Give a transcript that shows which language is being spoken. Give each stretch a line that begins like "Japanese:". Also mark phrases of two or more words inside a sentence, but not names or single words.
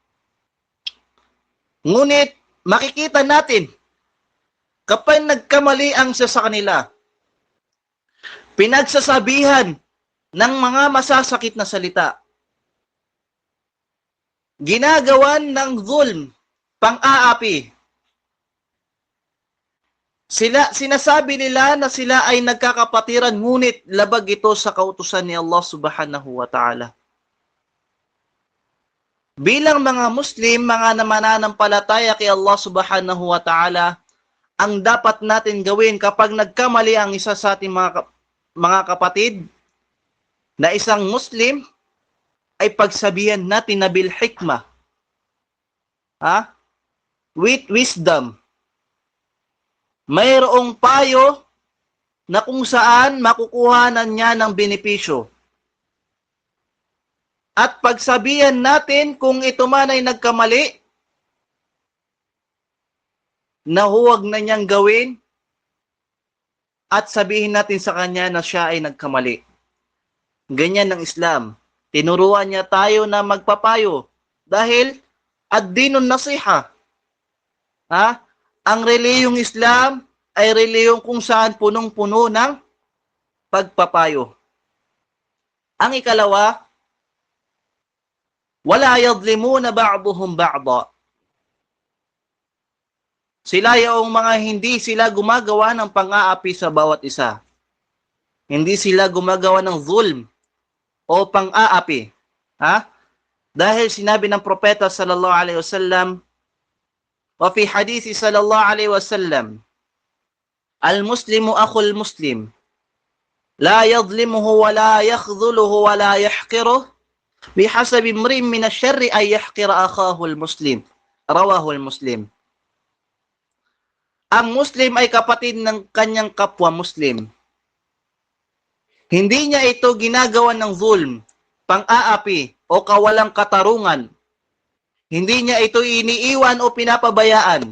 Filipino: Ngunit makikita natin, kapag nagkamali ang isa sa kanila, pinagsasabihan ng mga masasakit na salita, ginagawan ng zulm, pang-aapi. Sinasabi nila na sila ay nagkakapatiran, ngunit labag ito sa kautusan ni
Arabic: الله سبحانه وتعالى.
Filipino: Bilang mga Muslim, mga mananampalataya kay
Arabic: الله سبحانه وتعالى,
Filipino: ang dapat natin gawin kapag nagkamali ang isa sa ating mga kapatid na isang Muslim, ay pagsabihan natin na
Arabic: بالحكمة,
English: with wisdom.
Filipino: Mayroong payo na kung saan makukuhanan niya ng benepisyo. At pagsabihan natin kung ito man ay nagkamali, na huwag na niyang gawin, at sabihin natin sa kanya na siya ay nagkamali. Ganyan ng Islam. Tinuruan niya tayo na magpapayo dahil
Arabic: الدين النصيحة.
Filipino: Ang reliyong Islam ay reliyong kung saan punong-puno ng pagpapayo. Ang ikalawa,
Arabic: ولا يظلمون بعضهم بعضا.
Filipino: Sila yung mga hindi sila gumagawa ng pang-aapi sa bawat isa. Hindi sila gumagawa ng zulm o pang-aapi. Dahil sinabi ng propeta
Arabic: صلى الله عليه وسلم وفي الحديث صلى الله عليه وسلم المسلم أخو المسلم, لا يظلمه ولا يخذله ولا يحقره بحسب امرئ من الشر أن يحقر أخاه المسلم. رواه مسلم.
Filipino: Ang Muslim ay kapatid ng kanyang kapwa Muslim. Hindi niya ito ginagawa ng zulm, pang-aapi, o kawalang katarungan. Hindi niya ito iniiwan o pinapabayaan.